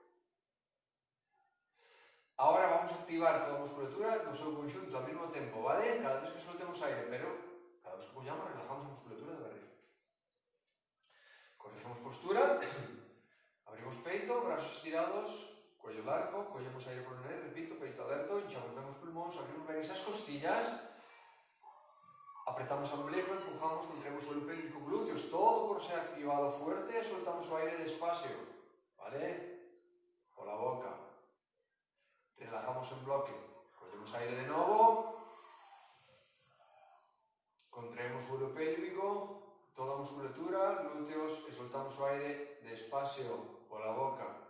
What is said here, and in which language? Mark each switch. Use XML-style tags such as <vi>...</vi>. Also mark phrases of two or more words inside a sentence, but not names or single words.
<gl>Ahora vamos a activar toda a musculatura no seu conxunto ao mesmo tempo, vale? Cada vez que soltemos aire, pero cada vez que collamos, relajamos a musculatura da barriga. Corregimos postura, abrimos peito, brazos estirados,</gl> <es>cuello largo,</es> <gl>collemos aire por o nariz, repito, peito aberto, hinchamos ben os pulmóns, abrimos ben esas costillas, apretamos o ombligo, empujamos, contraemos o</gl> <es>suelo pélvico,</es> <gl>glúteos, todo por ser activado fuerte, soltamos o aire despacio, vale? Pola boca. Relajamos en bloque, collemos aire de novo, contraemos o</gl> <es>suelo pélvico,</es> <gl>toda a musculatura, glúteos, e soltamos o aire despacio pola boca.</gl>